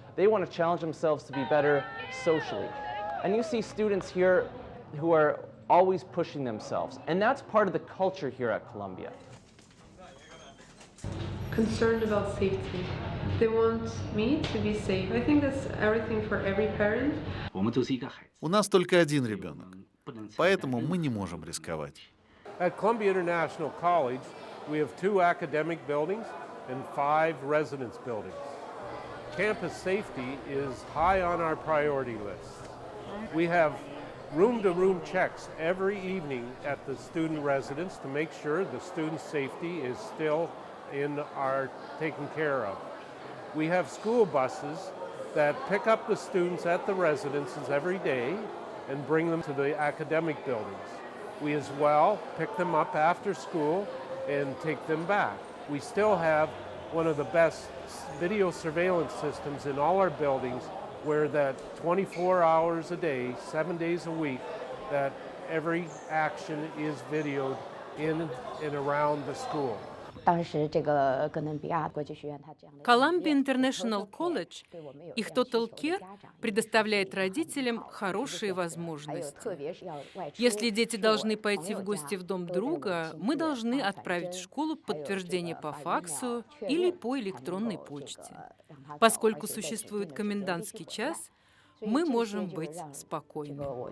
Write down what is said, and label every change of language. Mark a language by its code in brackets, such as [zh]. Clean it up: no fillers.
[en] They want to challenge themselves to be better socially. And you see students here who are always pushing themselves. And that's part of the culture here at Columbia. Concerned about safety. They want me to be safe. I think that's everything for every parent. [ru] У нас только один ребенок, поэтому мы не можем рисковать. [en] At Columbia International College, we have 2 academic buildings and 5 residence buildings. Campus safety is high on our priority list. We have room-to-room checks every evening at the student residence to make sure the student safety is still taken care of. We have school buses that pick up the students at the residences every day and bring them to the academic buildings. We as well pick them up after school and take them back. We still have one of the best video surveillance systems in all our buildings where that 24 hours a day, 7 days a week, that every action is videoed in and around the school. [ru] Columbia International College, их Total Care, предоставляет родителям хорошие возможности. Если дети должны пойти в гости в дом друга, мы должны отправить в школу подтверждение по факсу или по электронной почте. Поскольку существует комендантский час, мы можем быть спокойны.